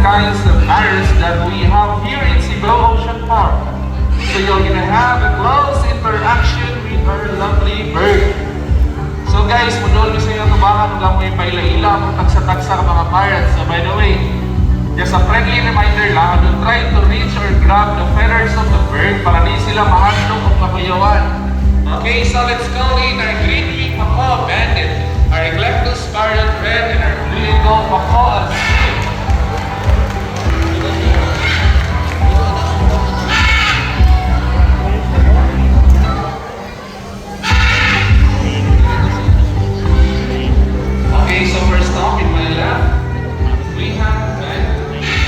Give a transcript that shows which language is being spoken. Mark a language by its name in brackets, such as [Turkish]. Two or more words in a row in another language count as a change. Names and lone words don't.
[English] kinds of parrots that we have here in Cebu Ocean Park. So you're gonna have a close interaction with our lovely bird. So guys, [Cebuano] mudol nyo sa inyo tubangan, [Filipino] huwag lang [Cebuano] mo yung paila-ila kung tagsa-tagsa ka mga parrots. [English] So by the way, just a friendly reminder lang, don't try to reach or grab the feathers of the bird [Cebuano] para di sila mahadlong o kakuyawan. [English] Okay, so let's call in our green-winged macaw bandit, our Eclectus scarlet red, and our blue-and-gold macaw as well. Okay, so first off, in my left, we have bandit.